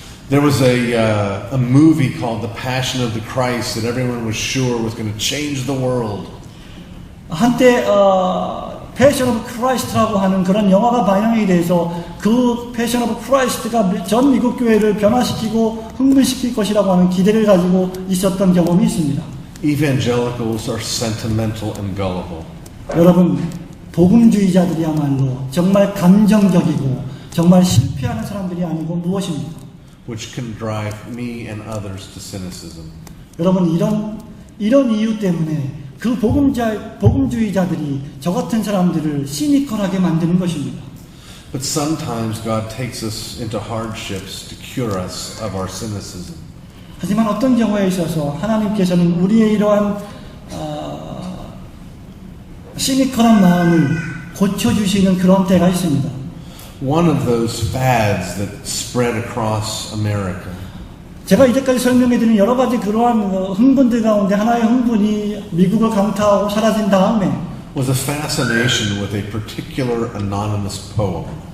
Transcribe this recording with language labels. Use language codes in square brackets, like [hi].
[en] There was a movie called The Passion of the Christ that everyone was sure was going to change the world. [ko] 한때 Passion of Christ라고 하는 그런 영화가 방영이 돼서 그 Passion of Christ가 전 미국 교회를 변화시키고 흥분시킬 것이라고 하는 기대를 가지고 있었던 경험이 있습니다. [en] Evangelicals are sentimental and gullible. [ko] 여러분, 복음주의자들이야말로 정말 감정적이고 정말 실패하는 사람들이 아니고 무엇입니까? [en] Which can drive me and others to cynicism. [ko] 여러분, 이런 이유 때문에 그 복음주의자들이 저 같은 사람들을 시니컬하게 만드는 것입니다. [en] But sometimes God takes us into hardships to cure us of our cynicism. [ko] 하지만 어떤 경우에 있어서 하나님께서는 우리의 이러한 시니컬한 마음을 고쳐주시는 그런 때가 있습니다. [en] One of those fads that spread across America [ko] 제가 이제까지 설명해드린 여러 가지 그러한 흥분들 가운데 하나의 흥분이 미국을 강타하고 사라진 다음에 [en] was a fascination with a particular anonymous poem.